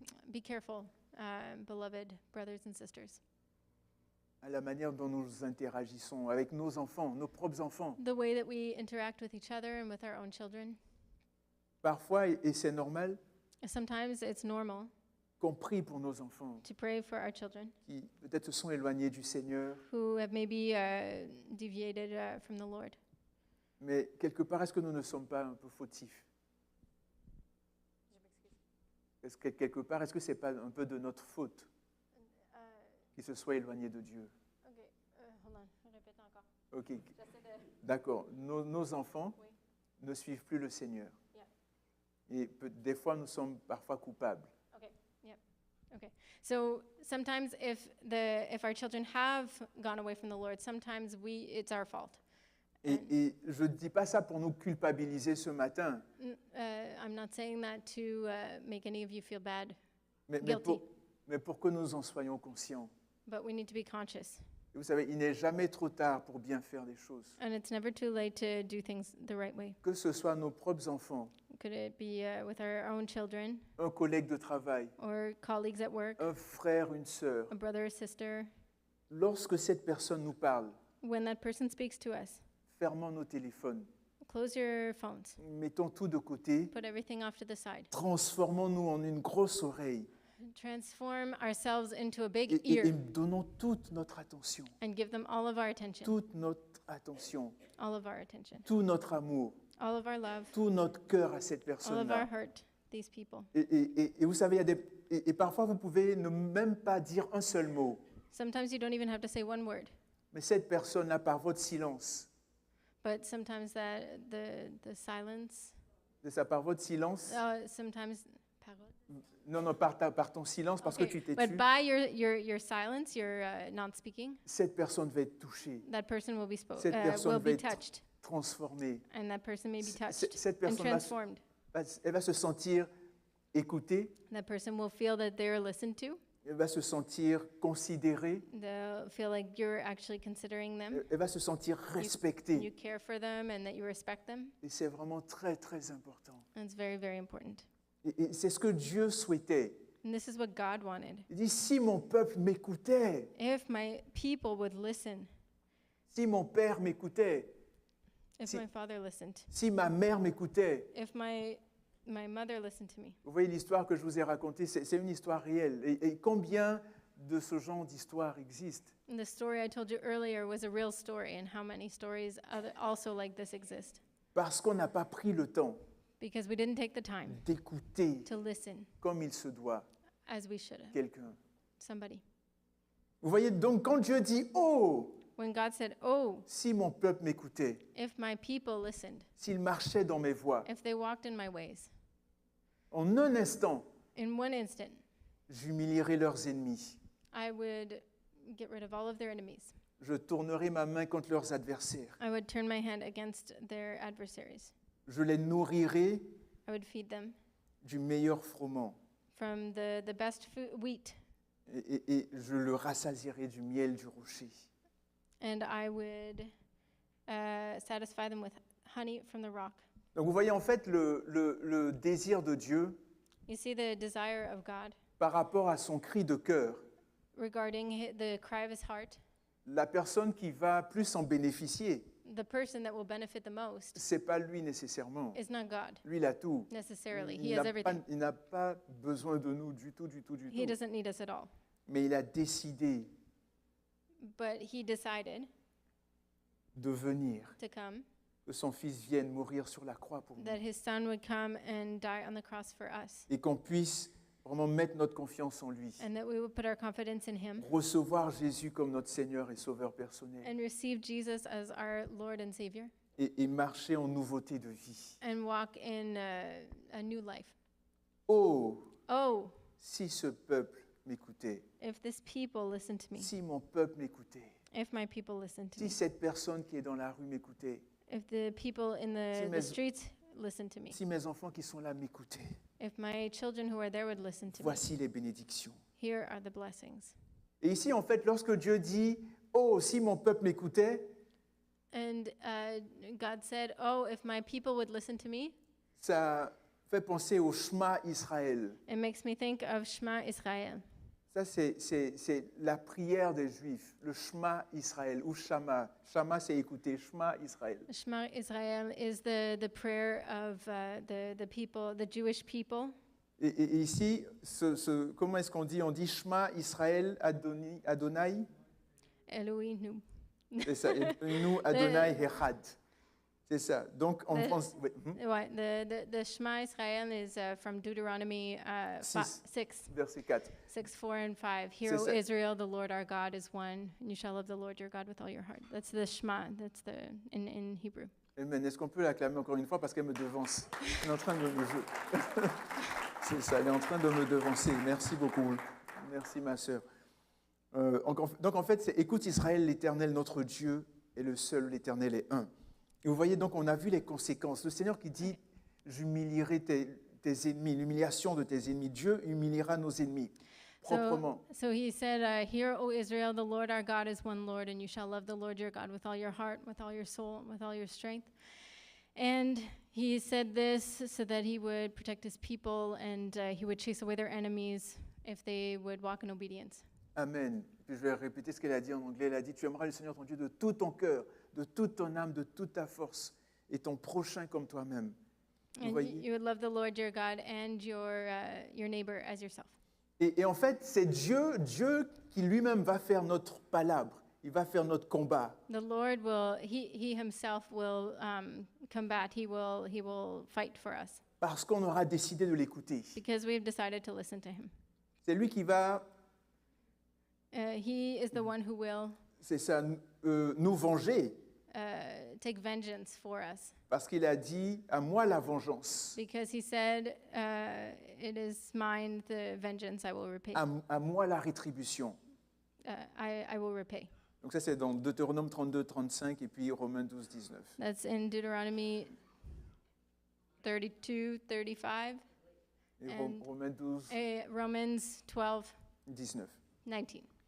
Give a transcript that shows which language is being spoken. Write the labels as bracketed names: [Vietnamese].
[English] Be careful, beloved brothers and sisters. [French] À la manière dont nous interagissons avec nos enfants, nos propres enfants. [English] The way that we interact with each other and with our own children. [French] Parfois, et c'est normal, [English] Sometimes it's normal [French] qu'on prie pour nos enfants [English] to pray for our children [French] qui peut-être se sont éloignés du Seigneur. [English] who have maybe deviated from the Lord. [French] Mais quelque part, est-ce que nous ne sommes pas un peu fautifs? Est-ce que quelque part, est-ce que ce n'est pas un peu de notre faute qu'ils se soient éloignés de Dieu? [English] Okay, hold on, [French] répète encore. Ok, d'accord. Nos enfants ne suivent plus le Seigneur. [English] Yeah. [French] Et des fois, nous sommes parfois coupables. [English] Okay, yep. Okay. So sometimes if our children have gone away from the Lord, sometimes it's our fault. [French] Et je ne dis pas ça pour nous culpabiliser ce matin, [English] I'm not saying that to make any of you feel bad, [French] mais [English] Guilty. [French] mais pour que nous en soyons conscients. [English] but we need to be conscious. [French] Et vous savez, il n'est jamais trop tard pour bien faire des choses. [English] And it's never too late to do things the right way. [French] Que ce soit nos propres enfants, [English] Could it be with our own children [French] un collègue de travail, [English] or colleagues at work, [French] un frère, une sœur. [English] a brother or sister? [French] Lorsque cette personne nous parle, [English] When that person speaks to us, [French] fermons nos téléphones, [English] close your phones, [French] mettons tout de côté, [English] put everything off to the side. [French] transformons-nous en une grosse oreille [English] Transform ourselves into a big [French] et [English] ear [French] donnons toute notre attention, [English] and give them all of our attention, [French] toute notre attention, [English] all of our attention, [French] tout notre amour, [English] all of our love, [French] tout notre cœur à cette [English] all of our [French] personne-là. [English] hurt, these people. [French] Et vous savez, et parfois vous pouvez ne même pas dire un seul mot, [English] Sometimes you don't even have to say one word, [French] mais cette personne-là, par votre silence, [English] but sometimes the silence, [French] c'est ça, par votre silence, [English] sometimes. [French] non, par ton silence, parce que tu t'es [English] But [French] tu, [English] by your silence, your not speaking, [French] cette personne va être touchée, [English] that person will be [French] Cette personne [English] will [French] va [English] be [French] être [English] touched, [French] transformée. [English] and that person may be touched [French] Cette [English] and [French] personne [English] transformed. [French] elle va se sentir écoutée, [English] That person will feel that they're listened to. [French] elle va se sentir considérée, [English] They'll feel like you're actually considering them, [French] elle va se sentir [English] you [French] respectée. [English] care for them, and that you respect them. [French] Et c'est vraiment très, très important. [English] And it's very, very important. [French] Et c'est ce que Dieu souhaitait. [English] And this is what God wanted. [French] Il dit, si mon peuple m'écoutait, [English] If my people would listen, [French] si mon père m'écoutait, [English] if [French] Si- [English] my father listened, [French] si ma mère m'écoutait. [English] if my mother listened to me. [French] Vous voyez l'histoire que je vous ai racontée, c'est une histoire réelle. Et combien de ce genre d'histoire existe? [English] And the story I told you earlier was a real story, and how many stories also like this exist. [French] Parce qu'on n'a pas pris le temps [English] Because we didn't take the time [French] d'écouter [English] to listen [French] comme il se doit [English] as we should have. [French] quelqu'un. [English] Somebody. [French] Vous voyez, donc quand Dieu dit « Oh, [English] When God said, "Oh, [French] si mon peuple m'écoutait, [English] if my people listened, [French] s'il marchait dans mes voies, [English] if they walked in my ways," [French] en un instant, [English] in one instant, [French] j'humilierai leurs ennemis. [English] I would get rid of all of their enemies. [French] Je tournerai ma main contre leurs adversaires. [English] I would turn my hand against their adversaries. [French] Je les nourrirai [English] I would feed them [French] du meilleur froment. [English] from the best wheat, [French] Et je le rassasierai du miel du rocher. [English] and I would satisfy them with honey from the rock. [French] Donc vous voyez en fait le désir de Dieu [English] You see the desire of God [French] par rapport à son cri de cœur. [English] regarding the cry of his heart. [French] La personne qui va plus en bénéficier, [English] The person that will benefit the most [French] c'est pas lui nécessairement. [English] is not God [French] Lui, il a tout. [English] necessarily. He [French] Il [English] has [French] n'a pas, [English] everything. [French] il n'a pas besoin de nous du tout, du tout, du [English] He [French] tout. [English] doesn't need us at all. [French] Mais il a décidé [English] But he decided [French] de venir, [English] to come, [French] que son fils vienne mourir sur la croix pour nous. [English] that his son would come and die on the cross for us, [French] Et qu'on puisse vraiment mettre notre confiance en lui. [English] and that we would put our confidence in him [French] Recevoir Jésus comme notre Seigneur et Sauveur personnel. [English] and receive Jesus as our Lord and Savior, [French] Et marcher en nouveauté de vie. [English] and walk in a new life. Oh, Oh, [French] si ce peuple m'écoutait, [English] if this people listen to me, [French] si mon peuple m'écoutait, [English] if my people listen to [French] si [English] me, [French] cette personne qui est dans la rue m'écoutait, [English] if the people in [French] Si [English] the [French] mes- [English] streets listen to me, [French] si mes enfants qui sont là m'écoutaient, [English] if my children who are there would listen to me, [French] voici les bénédictions. [English] here are the blessings. [French] Et ici, en fait, lorsque Dieu dit « Oh, si mon peuple m'écoutait », [English] And God said, "Oh, if my people would listen to me," [French] ça fait penser au Shema Israël. it makes me think of Shema Israel. Ça, c'est la prière des Juifs, le Shema Israël, ou Shama. Shama, c'est écouter, Shema Israël. [English] Shema Israel is the prayer of the people, the Jewish people. [French] Et ici, comment est-ce qu'on dit? On dit [Hebrew] Shema Israël Adonai. [French] Elohim. C'est ça. Et nous, [Hebrew] Adonai Echad. [French] C'est ça. Donc, en [English] The- [French] France, oui. [English] Right, the Shema Israel is from Deuteronomy [French] Six. [English] 6, [French] Verset 4. [English] 6, 4, and 5. Hear, O [French] ça. [English] Israel, the Lord our God is one, and you shall love the Lord your God with all your heart. That's the Shema. That's in Hebrew. Amen. [French] Est-ce qu'on peut l'acclamer encore une fois parce qu'elle me devance? Elle est en train de me C'est ça, elle est en train de me devancer. Merci beaucoup. Merci ma sœur. Donc en fait, c'est écoute Israël, l'Éternel notre Dieu est le seul, l'Éternel est un. Et vous voyez donc, on a vu les conséquences. Le Seigneur qui dit, j'humilierai tes ennemis, l'humiliation de tes ennemis. Dieu humiliera nos ennemis proprement. [English] So he said, Hear, O Israel, the Lord our God is one Lord, and you shall love the Lord your God with all your heart, with all your soul, and with all your strength. And he said this so that he would protect his people, and he would chase away their enemies if they would walk in obedience. Amen. [French] Puis je vais répéter ce qu'elle a dit en anglais. Elle a dit, tu aimeras le Seigneur ton Dieu de tout ton cœur, de toute ton âme, de toute ta force, et ton prochain comme toi-même. Vous [English] And [French] voyez? [English] you would love the Lord your God and your neighbor as yourself. [French] Et en fait, c'est Dieu qui lui-même va faire notre palabre. Il va faire notre combat. [English] The Lord will, he himself will combat, he will fight for us [French] Parce qu'on aura décidé de l'écouter. [English] because we've decided to listen to him. [French] C'est lui qui va, [English] He is the one who will [French] c'est ça, nous venger. [English] take vengeance for us [French] Parce qu'il a dit, à moi la vengeance. [English] because he said, it is mine, the vengeance I will repay. [French] À moi la rétribution. [English] I will repay. [French] Donc ça, c'est dans Deutéronome 32, 35 et puis Romains 12, 19. [English] That's in Deuteronomy 32, 35, [French] Et [English] And- [French] Romains 12, [English] Romans 12, [French] 19. [English] 19.